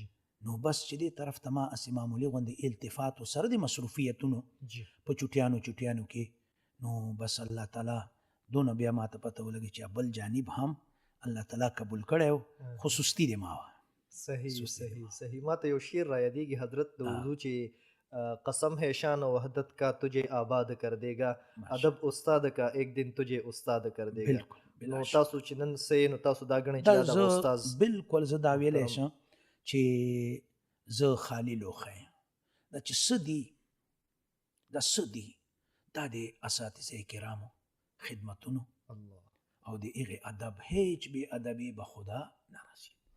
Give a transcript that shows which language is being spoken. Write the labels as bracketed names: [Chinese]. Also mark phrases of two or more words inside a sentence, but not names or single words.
[Pashto] نو بس چې دې طرف ته ما اسې معمولي غوندې التفات و سره د مصروفیتونو جی په چوټیانو کې نو بس الله تعالی دونه بیا ما ته پته ولګي چې بل جانب هم الله تعالی قبول کړی و، خو سستی دې ما وه. صحیح صحیح صحیح. ما ته یو شعر را یادېږي حضرت د اردو چې [Urdu] قسم ہے شان و وحدت کا تجھے آباد کر دے گا، ادب استاد کا ایک دن تجھے استاد کر دے گا. [Pashto] بالکل نو تاسو چې نن سئ نو تاسو دا ګڼئ چې دا د استاد بالکل زه دا ویلی شم چې زه خالي لوښی یم. دا چې څه دي دا څه دي دا د اساتذه کرامو خدمتونو الله او د هغې ادب هیڅ بې ادبي به خدا نه رسي.